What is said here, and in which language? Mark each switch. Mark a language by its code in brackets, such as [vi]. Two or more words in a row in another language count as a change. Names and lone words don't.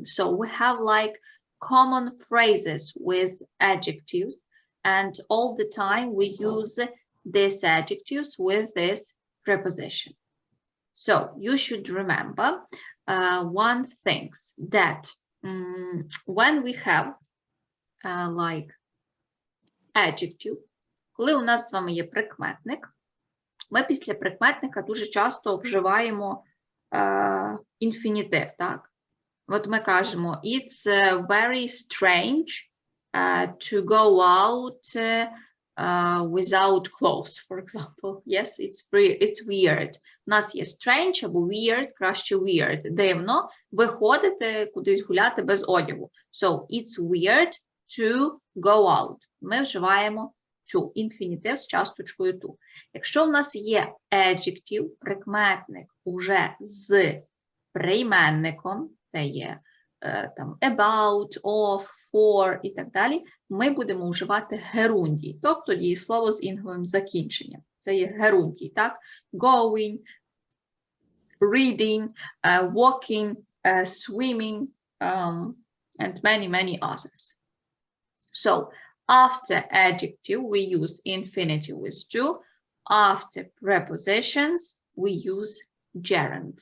[en] So we have like common phrases with adjectives, and all the time we use these adjectives with this preposition. So you should remember one thing, that when we have like adjective, [uk] коли у нас з вами є прикметник, ми після прикметника дуже часто вживаємо інфінітив, так? От ми кажемо, [en] it's very strange to go out without clothes, for example. Yes, it's weird. [uk] У нас є strange або weird, краще weird. Дивно виходити кудись гуляти без одягу. [en] So, it's weird to go out. [uk] Ми вживаємо to, інфінітив з часточкою to. Якщо в нас є adjective, прикметник уже з прийменником, це є там [en] about, of, for [uk] і так далі, ми будемо вживати герундій, тобто дієслово з інговим закінченням. Це є герундій, так? [en] Going, reading, walking, swimming, and many others. So, after adjective, we use infinitive with to. After prepositions, we use gerund.